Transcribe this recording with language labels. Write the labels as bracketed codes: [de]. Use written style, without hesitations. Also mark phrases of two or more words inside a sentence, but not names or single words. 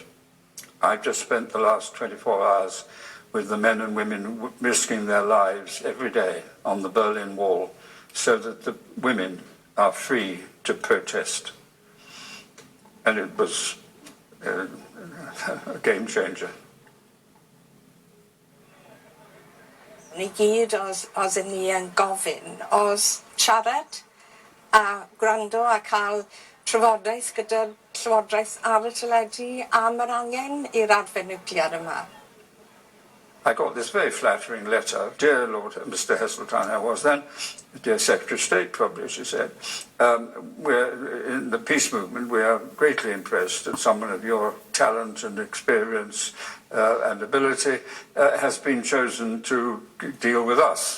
[en] I've just spent the last 24 hours with the men and women risking their lives every day on the Berlin Wall so that the women are free to protest. And it was a game changer. [cy] Ni gyd oedd ni yn gofyn, oedd siarad a gwrando a cael trafodaeth gyda'r Llywodraeth ar y teledu am yr angen i'r arfer nuclear yma. [en] I got this very flattering letter. Dear Lord, Mr. Heseltine, I was then, dear Secretary of State, probably, she said, we're in the peace movement, we are greatly impressed that someone of your talent and experience and ability has been chosen to deal with us.